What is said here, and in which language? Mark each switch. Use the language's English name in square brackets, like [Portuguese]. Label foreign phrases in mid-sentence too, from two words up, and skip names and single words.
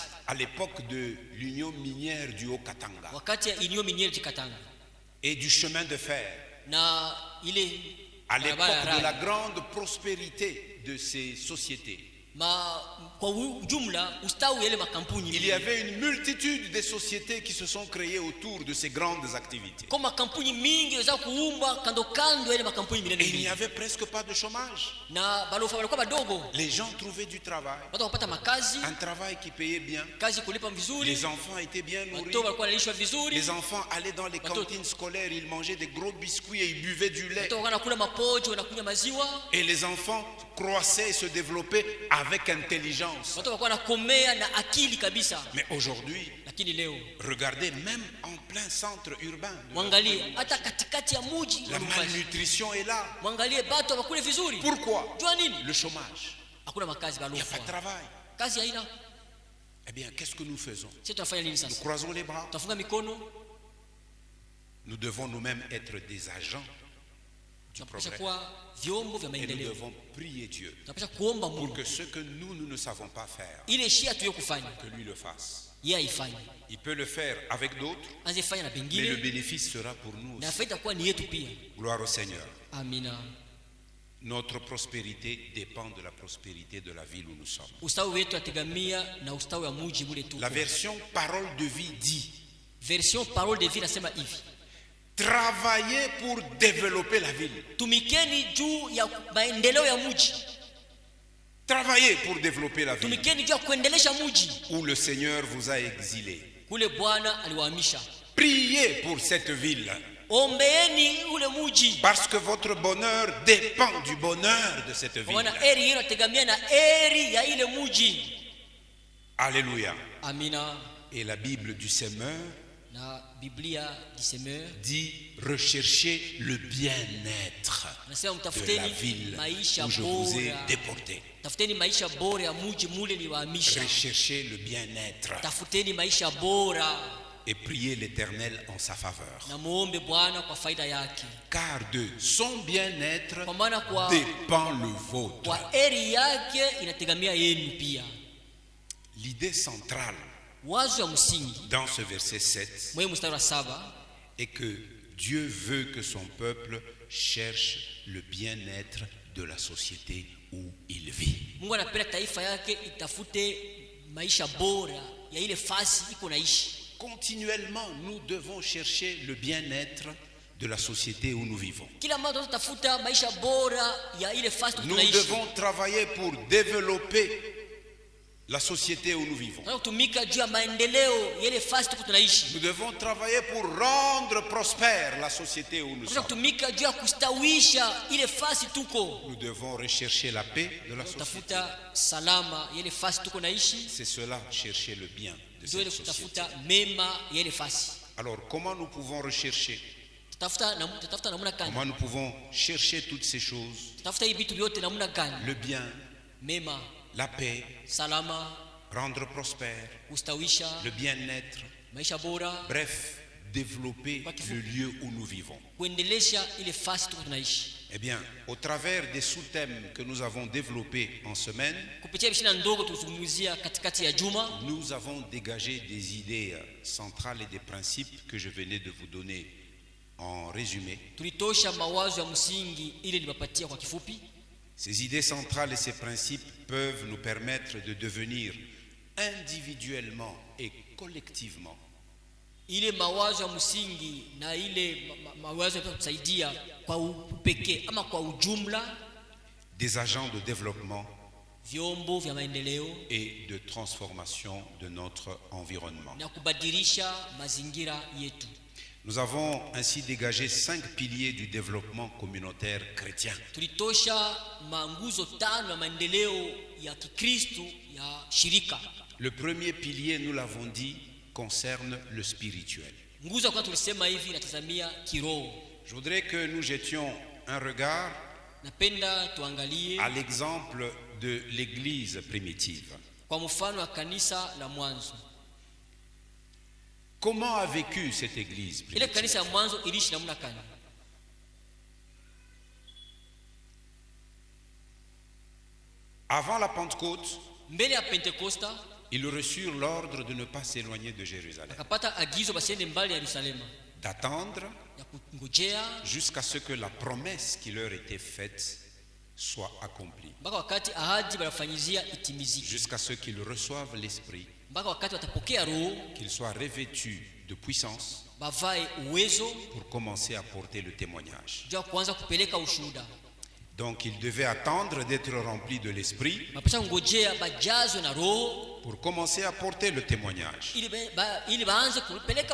[French] à l'époque de l'Union minière du Haut-Katanga [Swahili] wakati ya Union Miniere Chikatanga [French] et du chemin de fer, [Swahili] na ile [French] à l'époque [Swahili] barabara ya [French] de la rali, grande prospérité de ces sociétés, [Swahili] kwa ujumla ustawi ya ile makampuni [French] il y avait une multitude de sociétés qui se sont créées autour de ces grandes activités. [Swahili] kwa makampuni mingi za kuumba kando kando ya ile makampuni [French] Et [Swahili] minene [French] il n'y [Swahili] mingi, [French] avait presque pas de chômage. [Swahili] na balofa walikuwa badogo, [French] Les gens trouvaient du travail, [Swahili] watu wapata makazi, [French] un travail qui payait bien. [Swahili] kazi kulipa vizuri, [French] Les enfants étaient bien nourris. [Swahili] watoto walikuwa wanalishwa vizuri, [French] Les enfants allaient dans les cantines scolaires, ils mangeaient des gros biscuits et ils buvaient du lait. [Swahili] watoto walikuwa wanakula mapocho, wanakunywa maziwa, [French] Et les enfants croissaient et se développaient avec intelligence. [Swahili] watoto walikuwa wanakomea na akili kabisa. [French] Mais aujourd'hui, [Swahili] Lakini leo [French] regardez, même en plein centre urbain, [Swahili] mwangalie hata katikati ya muji [French] la malnutrition est là. [Swahili] mwangalie bato wakule vizuri. [French] Pourquoi? [Swahili] Jua nini? [French] Le chômage. [Swahili] Hakuna makazi [French] Il n'y a pas de [Swahili] balofa, [French] travail. [Swahili] kazi haina. [French] Eh bien, qu'est-ce que nous faisons? [Swahili] Sisi tunafanya nini [French] Nous [Swahili] sasa? [French] croisons les bras. [Swahili] Tutafunga mikono, [French] Nous devons nous-mêmes être des agents du [Swahili] tunapasha [French] progrès. [Swahili] kuwa vyombo vya [French] Et nous [Swahili] maendeleo, [French] devons prier Dieu [Swahili] tunapasha kuomba [French] pour [Swahili] Mungu [French] que ce que nous ne savons pas faire, [Swahili] ile shia tuyo kufanya [French] que lui le fasse. [Swahili] yeye aifanye, [French] Il peut le faire avec d'autres, [Swahili] anze fanya na [French] mais le [Swahili] pengine, [French] bénéfice sera pour nous [Swahili] na [French] aussi. [Swahili] faida kuwa ni yetu pia. [French] Gloire au Seigneur. [Swahili] Amina. [French] Notre prospérité dépend de la prospérité de la ville où nous sommes. [Swahili] Ustawi wetu ategamia na ustawi wa muji mule tuko. [French] La version Parole de vie dit: [Swahili] Version Parole de Vie nasema hivi: [French] travaillez pour développer la ville. [Swahili] tumikeni juu ya maendeleo ya muji, [French] Travaillez pour développer la ville [Swahili] tumikeni juu ya kuendelesha muji [French] où le Seigneur vous a exilé. [Swahili] kule Bwana aliwahamisha. [French] Priez pour cette ville [Swahili] Ombeeni ule muji, [French] parce que votre bonheur dépend du bonheur de cette [Swahili] kwa maana [French] ville. [Swahili] eri hiyo inategemea na eri ya ile muji. [French] Alléluia. [Swahili] Amina. [French] Et la Bible du semeur [Swahili] na Biblia disemeur [French] dit recherchez le bien-être [Swahili] anasema [French] de la [Swahili] mtafuteni [French] ville [Swahili] maisha [French] où je vous ai [Swahili] bora, [French] déporté. [Swahili] tafuteni maisha bora ya mji mule liwahamisha, [French] Recherchez le bien-être [Swahili] tafuteni maisha bora [French] et priez l'Éternel en sa faveur. [Swahili] na muombe Bwana kwa faida yake, [French] Car de son bien-être [Swahili] kwa maana kwa [French] dépend le vôtre. [Swahili] kwa heri yake inategemea yenu pia. [French] L'idée centrale [Swahili] Wazo ya msingi [French] dans ce verset 7 [Swahili] mwe mstari wa 7 [French] est que Dieu veut que son peuple cherche le bien-être de la société où il vit. [Swahili] Mungu anapenda taifa yake itafute maisha bora ya ile fasi iko naishi. [French] Continuellement, nous devons chercher le bien-être de la société où nous vivons. [Swahili] Kila mara tunatafuta maisha bora ya ile fasi [French] Nous [Swahili] tunaishi. [French] devons travailler pour développer la société où nous vivons. [Swahili] Tunatumika juu ya maendeleo ya ile fasi tunaishi. [French] Nous devons travailler pour rendre prospère la société où nous sommes. [Swahili] Tunatumika juu ya kustawisha ile fasi tuko. [French] Nous devons rechercher la paix de la société. [Swahili] Tafuta salama ya ile fasi tuko naishi. [French] C'est cela, chercher le bien de [Swahili] Ndio ile [French] cette société. [Swahili] kutafuta mema ya ile fasi. [French] Alors, comment nous pouvons rechercher? [Swahili] Tutafuta namna gani? [French] Comment nous pouvons chercher toutes ces choses? [Swahili] Tutafuta hii vitu vyote namna gani? [French] Le bien, [Swahili] Mema, [French] la paix, [Swahili] salama, [French] rendre prospère, [Swahili] kustawisha [French] le bien-être, [Swahili] maisha bora, [French] bref, développer le lieu où nous vivons. [Swahili] kuendelesha ile fasi tuko tunaishi. [French] Eh bien, au travers des sous-thèmes que nous avons développés en semaine, [Swahili] Kupitia bishina ndogo tuzungumzia katikati ya juma, [French] nous avons dégagé des idées centrales et des principes que je venais de vous donner en résumé. [Swahili] tulitosha mawazo ya msingi ili niwapatia kwa kifupi. [French] Ces idées centrales et ces principes peuvent nous permettre de devenir individuellement et collectivement [Swahili] Ile mawazo ya msingi na ile mawazo yatatusaidia kwa upekee ama kwa ujumla [French] des agents de développement [Swahili] vyombo vya maendeleo [French] et de transformation de notre environnement. [Swahili] na kubadilisha mazingira yetu. [French] Nous avons ainsi dégagé 5 piliers du développement communautaire chrétien. [Swahili] Tulitosha manguzo 5 ya maendeleo ya Kikristo ya shirika. [French] Le premier pilier, nous l'avons dit, concerne le spirituel. [Swahili] Nguzo kwa tulisema hivi natazamia kiroho. [French] Je voudrais que nous jetions un regard [Swahili] Napenda tuangalie [French] à l'exemple de l'église primitive. [Swahili] kwa mfano wa kanisa la mwanzo. [French] Comment a vécu cette église [Swahili] Ile [French] primitive? [Swahili] kanisa ya mwanzo iliishi namna gani? [French] Avant la Pentecôte, [Swahili] Mbele ya Pentekosta [French] ils reçurent l'ordre de ne pas s'éloigner de Jérusalem, [Swahili] akapata agizo basiende mbali ya Yerusalemu, [French] d'attendre [Swahili] ya kungojea [French] jusqu'à ce que la promesse qui leur était faite soit accomplie, [Swahili] mpaka wakati ahadi wanafanyizia itimizike, [French] jusqu'à ce qu'ils reçoivent l'Esprit, [Swahili] mpaka wakati watapokea roho, [French] qu'ils soient revêtus de puissance [Swahili] bavae uwezo [French] pour commencer à porter le témoignage. [Swahili] juu ya kuanza kupeleka ushuhuda. [French] Donc ils devaient attendre d'être remplis de l'Esprit [Swahili] Mapasha kungojea bajazwe na roho [French] pour commencer à porter le témoignage. [Swahili] ili baanze kupeleka